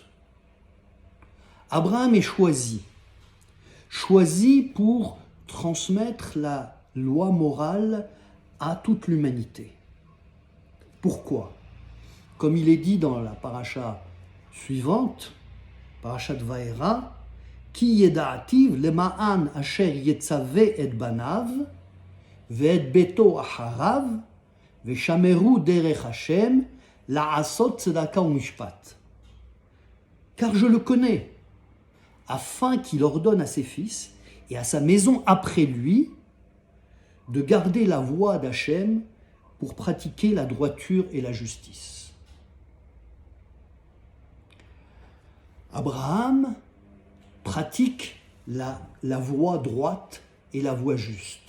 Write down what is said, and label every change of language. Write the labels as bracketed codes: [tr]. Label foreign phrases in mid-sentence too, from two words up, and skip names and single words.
[fr] Abraham est choisi pour transmettre la loi morale à toute l'humanité. Pourquoi ? Comme il est dit dans la paracha suivante, [he] פרשת וירא, כי ידעתיו למען אשר יצוה את בניו, ואת ביתו אחריו, ושמרו דרך השם, לעשות צדקה ומשפט. [fr] Car je le connais, afin qu'il ordonne à ses fils et à sa maison après lui de garder la voie d'Hachem pour pratiquer la droiture et la justice. Abraham pratique la voie droite et la voie juste.